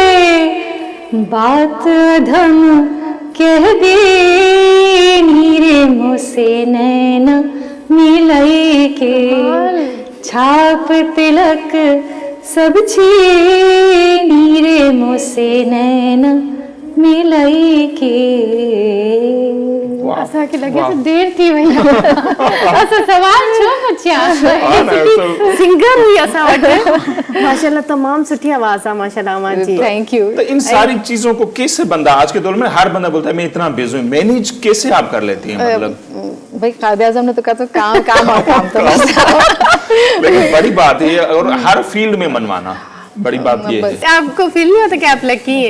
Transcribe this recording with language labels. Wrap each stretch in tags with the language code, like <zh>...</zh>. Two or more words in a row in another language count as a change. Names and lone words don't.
<bra>बात अधम कह दी नीरे मोसे नैना मिलाई के, छाप तिलक सब छीनी रे मोसे नैना मिलाई के।</bra> <sd>असांखे लॻे थो देरि थी वई असां सवाल छो पुछिया सिंगर हुई असां वटि माशाल्लाह तमामु सुठी आवाज़ आहे माशाल्लाह अमा जी</sd> <en>Thank you.</en> <ur>تو ان ساری چیزوں کو کیسے بندہ آج کے دور میں ہر بندہ بولتا ہے میں اتنا بزی ہوں، مینیج کیسے آپ کر لیتی ہیں? मतलब بھائی قائد اعظم نے تو کہا تو کام کام اور کام تو بس. لیکن بڑی بات ہے اور ہر فیلڈ میں منوانا بڑی بات یہ ہے. آپ کو فیل نہیں ہوتا کہ آپ لکی ہیں?</ur>